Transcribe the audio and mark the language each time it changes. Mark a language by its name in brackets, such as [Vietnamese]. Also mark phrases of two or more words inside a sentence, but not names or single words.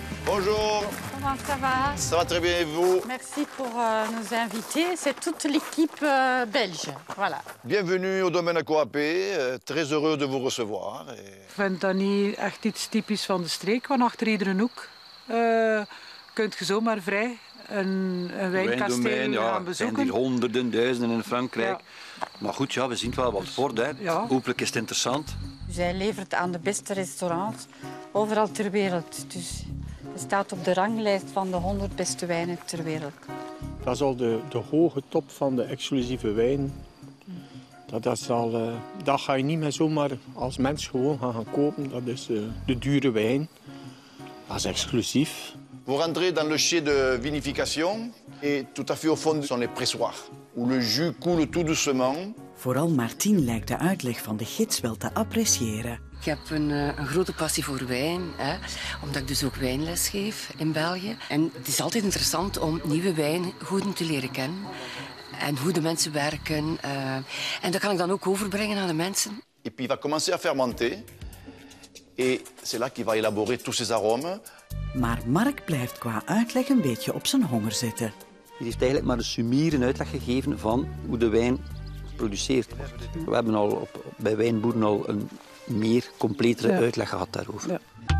[French] Bonjour. Comment ça va? Ça va très bien et vous? Merci pour nous inviter. C'est toute l'équipe belge. Voilà. Bienvenue au domaine Coap. Très heureux de vous recevoir. [Dutch] Ik vind dat niet echt iets typisch van de streek, want achter iedere hoek kunt je zomaar vrij een wijnkasteel gaan bezoeken. Er zijn hier honderden, duizenden in Frankrijk. Ja. Maar goed, ja, we zien het wel wat wordt. Hè. Ja. Hopelijk is het interessant. Zij levert aan de beste restaurants overal ter wereld. Dus je staat op de ranglijst van de 100 beste wijnen ter wereld. Dat is al de hoge top van de exclusieve wijn. Dat ga je niet meer zomaar als mens gewoon gaan kopen. Dat is de dure wijn. Dat is exclusief. [French] Vous rentrez dans le chai de vinification et tout à fait au fond sont les pressoirs où le jus coule tout doucement. [Dutch] Vooral Martien lijkt de uitleg van de gids wel te appreciëren. Ik heb een grote passie voor wijn, omdat ik dus ook wijnles geef in België. En het is altijd interessant om nieuwe wijngoeden te leren kennen en hoe de mensen werken. En dat kan ik dan ook overbrengen aan de mensen. [French] Et puis il va commencer à fermenter et c'est là qu'il va élaborer tous ces arômes. [Dutch] Maar Mark blijft qua uitleg een beetje op zijn honger zitten. Hij heeft eigenlijk maar een summiere uitleg gegeven van hoe de wijn geproduceerd wordt. We hebben al bij wijnboeren al een meer completere uitleg gehad daarover. Ja.